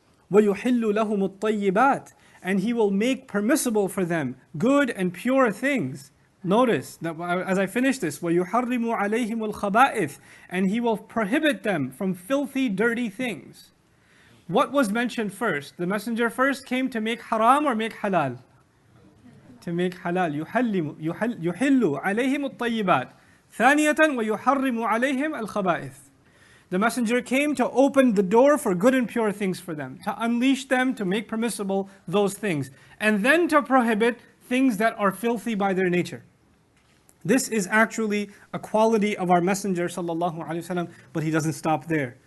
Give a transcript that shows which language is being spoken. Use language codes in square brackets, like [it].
[ar] وَيُحِلُّ لَهُمُ الطَّيِّبَاتِ, [en] and He will make permissible for them good and pure things. Notice that as I finish this, [ar] وَيُحَرِّمُ عَلَيْهِمُ الْخَبَائِثِ, [en] and He will prohibit them from filthy, dirty things. What was mentioned first? The messenger first came to make haram or make halal? To make halal. [ar] يُحِلُّ عَلَيْهِمُ الطَّيِّبَاتِ. ثانية وَيُحَرِّمُ عَلَيْهِمْ الْخَبَائِثِ. [en] The messenger came to open the door for good and pure things for them, to unleash them, to make permissible those things, and then to prohibit things that are filthy by their nature. This is actually a quality of our messenger sallallahu alaihi wasallam, but he doesn't stop there.